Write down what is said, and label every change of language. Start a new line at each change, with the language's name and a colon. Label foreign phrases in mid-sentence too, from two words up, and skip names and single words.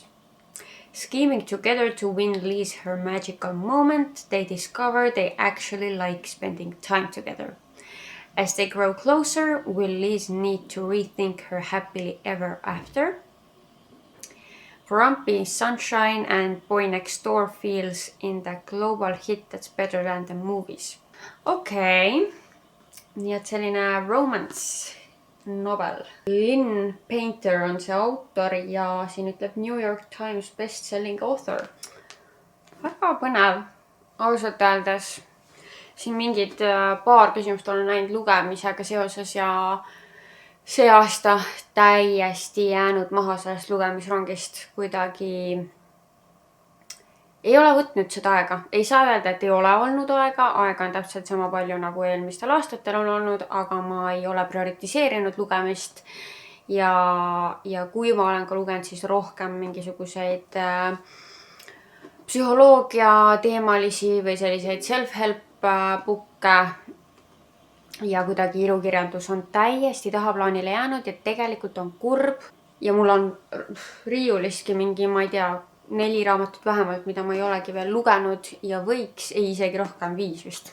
English: Scheming together to win Liz her magical moment, they discover they actually like spending time together. As they grow closer, will Liz need to rethink her happily ever after? Grumpy Sunshine and Boy Next Door feels in the global hit that's better than the movies.
Estonian: Okei. Nii et selline
English: romance novel.
Estonian: Lynn Painter on see autor ja siin ütleb New York Times
English: best-selling author.
Estonian: Väga põnev. Ausalt öeldes. Siin mingid paar küsimust olen näinud lugemisega seoses ja see aasta täiesti jäänud maha sellest lugemisrongist. Kuidagi ei ole võtnud seda aega. Ei saa öelda, et ei ole olnud aega. Aega on täpselt sama palju nagu eelmistel aastatel on olnud, aga ma ei ole prioritiseerinud lugemist. Ja kui ma olen ka lugenud, siis rohkem mingisuguseid psühholoogia teemalisi või selliseid self-help bukke ja kuidagi ilukirjandus on täiesti tahaplaanile jäänud ja tegelikult on kurb ja mul on riiuliski mingi, ma ei tea, 4 raamatut vähemalt, mida ma ei olegi veel lugenud ja võiks, ei isegi rohkem 5 vist.